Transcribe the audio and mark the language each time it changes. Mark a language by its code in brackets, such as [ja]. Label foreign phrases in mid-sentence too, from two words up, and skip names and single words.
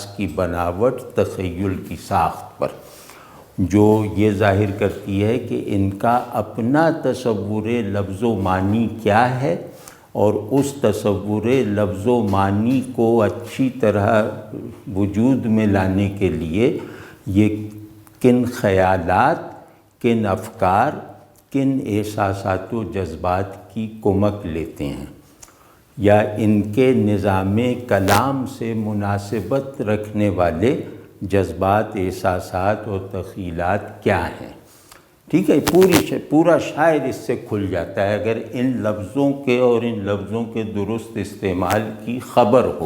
[ur] کی بناوٹ، تخیل کی ساخت پر، جو یہ ظاہر کرتی ہے کہ ان کا اپنا تصور لفظ و معنی کیا ہے، اور اس تصور لفظ و معنی کو اچھی طرح وجود میں لانے کے لیے یہ کن خیالات، کن افکار، کن احساسات و جذبات کی کمک لیتے ہیں، یا ان کے نظام کلام سے مناسبت رکھنے والے جذبات، احساسات اور تخیلات کیا ہیں۔ ٹھیک ہے، پورا شاعر اس سے کھل جاتا ہے اگر ان لفظوں کے اور ان لفظوں کے درست استعمال کی خبر ہو۔